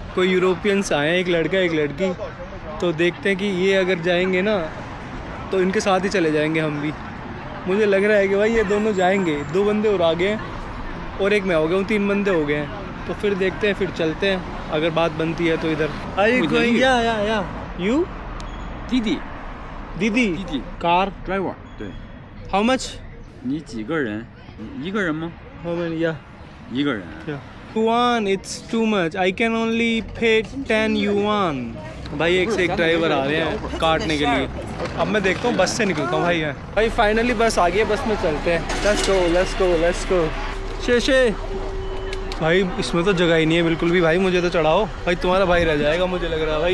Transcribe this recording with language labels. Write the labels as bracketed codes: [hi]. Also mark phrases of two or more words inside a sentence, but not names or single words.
[hi] कोई यूरोपियंस आए हैं, एक लड़का एक लड़की, तो देखते हैं कि ये अगर जाएंगे ना तो इनके साथ ही चले जाएंगे हम भी। मुझे लग रहा है कि भाई ये दोनों जाएंगे। 2 बंदे और आ गए हैं और एक मैं हो गया हूँ, 3 बंदे हो गए हैं। तो फिर देखते हैं, फिर चलते हैं अगर बात बनती है तो इधर। या यू Didi दीदी कार [zh] driver 对 [en] how much [zh] 你几个人？一个人吗？ [en] how many ya [zh] 一个人。 [en] yuan it's too much, I can only pay 10 yuan. [hi] भाई एक से एक ड्राइवर आ रहे हैं काटने के लिए। अब मैं देखता हूँ बस से निकलता हूँ भाई। भाई फाइनली बस आ गई है, बस में चलते हैं। [en] let's go. [hi] शे भाई इसमें तो जगह ही नहीं है बिल्कुल भी भाई, मुझे तो चढ़ाओ भाई, तुम्हारा भाई रह जाएगा मुझे लग रहा है भाई।